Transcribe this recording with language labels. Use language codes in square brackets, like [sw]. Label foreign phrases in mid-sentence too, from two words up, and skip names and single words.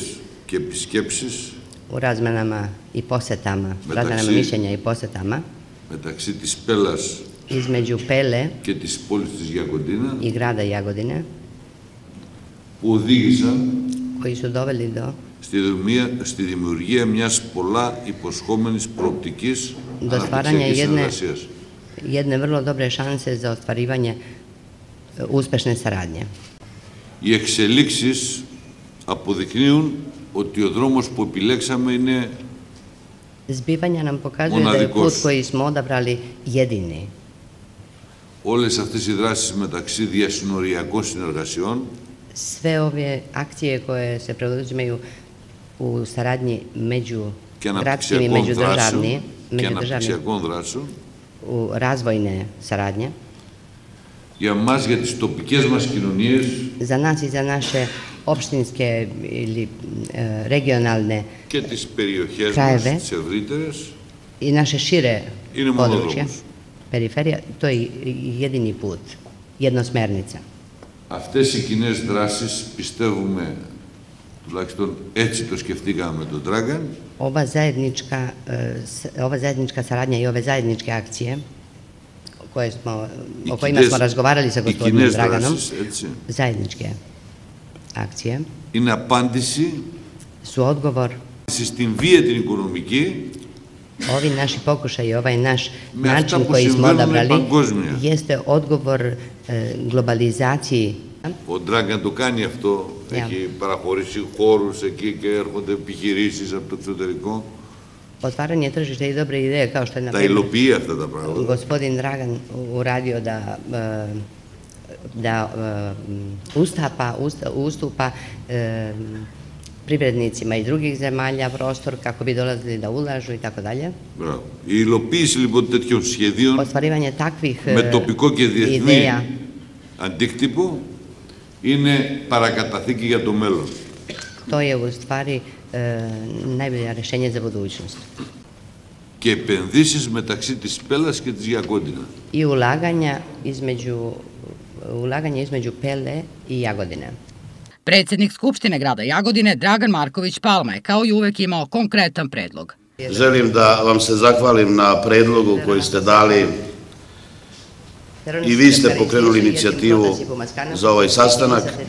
[sr] u razmenama i posetama, razmenama mišljenja i posetama između Pele i grada Jagodine, koji su doveli do stvaranja jedne vrlo dobre šanse za ostvarivanje uspešne saradnje. [el] Οι εξελίξεις αποδεικνύουν ότι ο δρόμος που επιλέξαμε είναι [sr] Zbivanja nam pokazuju da je put koji smo odabrali jedini. [el] Όλες αυτές οι δράσεις μεταξύ διασυνοριακών συνεργασιών [sr] sve ove akcije koje se preduzimaju u saradnji među gradskim i međudržavnim, u razvojne saradnje, za nas i za naše opštinske ili regionalne krajeve i naše šire područje, periferija, to je jedini put, jednosmernica. [el] Αυτές οι κοινές δράσεις πιστεύουμε, τουλάχιστον έτσι το σκεφτήκαμε με τον Dragan. [sr] Ova zajednička saradnja i ove zajedničke akcije o kojima smo razgovarali sa gospodinom Draganom, zajedničke akcije, [el] είναι απάντηση [sr] su odgovor [el] στην βία την οικονομική. [sr] Ovi naši pokušaj i ovaj naš način koji smo odabrali jeste odgovor globalizaciji. [el] Ο Dragan το κάνει αυτό, έχει παραχωρήσει χώρους εκεί και έρχονται επιχειρήσεις από το εξωτερικό. [sr] Otvaranje tržišta i dobre ideje kao što je [el] Τα υλοποιεί αυτά τα πράγματα. [sr] Gospodin Dragan uradio da ustupa privrednicima i drugih zemalja prostor kako bi dolazili da ulažu i tako dalje. [el] Η υλοποίηση λοιπόν τέτοιων σχεδίων με τοπικό και διεθνή αντίκτυπο είναι παρακαταθήκη για το μέλλον. [sr] To je u stvari najbolje rješenje za budućnost. [el] Και επενδύσεις μεταξύ της Πέλας και της Jagodina. [sr] I ulaganja između Pele i Jagodine. Predsjednik Skupštine grada Jagodine Dragan Marković Palma je kao i uvek imao konkretan predlog. Želim da vam se zahvalim na predlogu koji ste dali i vi ste pokrenuli inicijativu za ovaj sastanak.